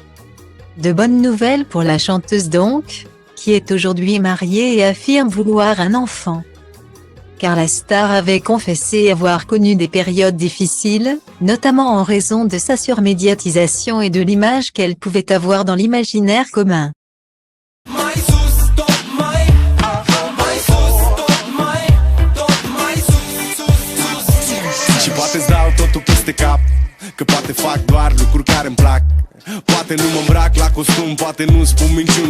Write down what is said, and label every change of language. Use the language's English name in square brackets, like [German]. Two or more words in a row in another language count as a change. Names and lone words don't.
[French] De bonnes nouvelles pour la chanteuse donc, qui est aujourd'hui mariée et affirme vouloir un enfant. Car la star avait confessé avoir connu des périodes difficiles, notamment en raison de sa surmédiatisation et de l'image qu'elle pouvait avoir dans l'imaginaire commun. [Romanian] Și poate-ți dau totul peste cap, că poate fac doar lucruri care-mi plac. Poate nu mă îmbrac la costum, poate nu spun minciuni.